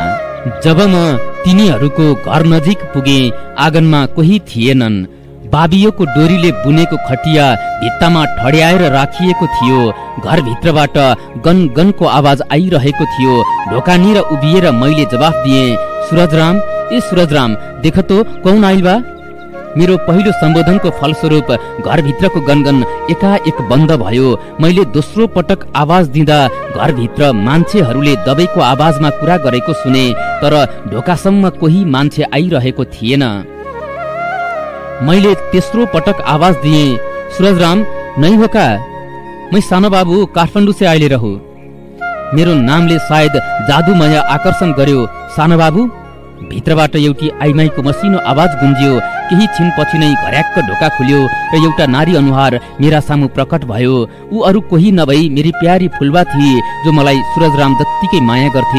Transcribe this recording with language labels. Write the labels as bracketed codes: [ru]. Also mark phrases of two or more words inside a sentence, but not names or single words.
[ne] जब म तिनीहरूको घर नजिक पुगे, आँगनमा कोही थिएनन्। बाबियोको डोरीले बुनेको खटिया भित्तामा ठड्याएर राखिएको थियो। घरभित्रबाट गन गनको आवाज आइरहेको थियो। ढोकानिर उभिएर मैले जवाफ दिएँ, सूरजराम, [bho] ए सूरजराम, देख त कौन आइल बा? [ne] मेरो पहिलो सम्बोधनको फलस्वरूप घरभित्रको गनगन एकाएक बन्द भयो। मैले दोस्रो पटक आवाज दिँदा घरभित्र मान्छेहरूले दबाईको आवाजमा कुरा गरेको सुने, तर ढोकासम्म कोही मान्छे आइरहेको थिएन। मैले तेस्रो पटक आवाज दिएँ, सूरजराम नै हो का? [bho] मैं सानो बाबू काठमाडौँ से आइले रहु। [ne] मेरो नामले सायद जादुमय आकर्षण गर्यो। सानो बाबू? भित्रबाट एउटी आइमाईको मसिनो आवाज गुन्जियो। केही छिनपछि नै घर्याक्क ढोका खुल्यो र एउटा नारी अनुहार मेरा सामु प्रकट भयो। ऊ अरू कोही नभई मेरी प्यारी फुलबा थिए, जो मलाई सूरजराम जत्तिकै माया गर्थे।